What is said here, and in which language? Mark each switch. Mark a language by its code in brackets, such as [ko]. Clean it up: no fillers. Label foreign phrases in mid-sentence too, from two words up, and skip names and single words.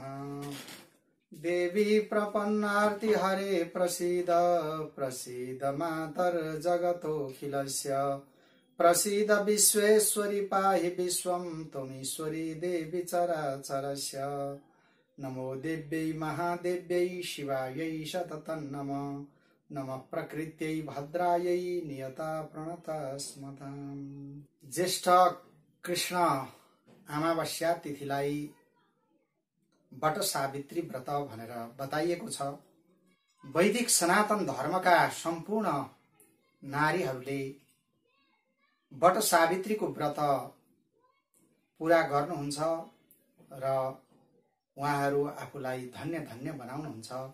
[sa] देवी प्रपन्नार्ति हरे प्रसीद प्रसीद मातर जगतोऽखिलस्य प्रसीद विश्वेश्वरी पाहि विश्वं त्वमीश्वरी देवी चराचरस्य। नमो देव्यै महादेव्यै शिवायै सततं नमः। नमः प्रकृत्यै भद्रायै नियता प्रणता स्मताम्। [ne] ज्येष्ठ कृष्ण अमावस्या तिथिलाई बट सावित्री व्रत भनेर बताइएको छ। वैदिक सनातन धर्मका सम्पूर्ण नारीहरूले बट सावित्रीको व्रत पूरा गर्नुहुन्छ र उहाँहरू आफूलाई धन्य धन्य बनाउनुहुन्छ।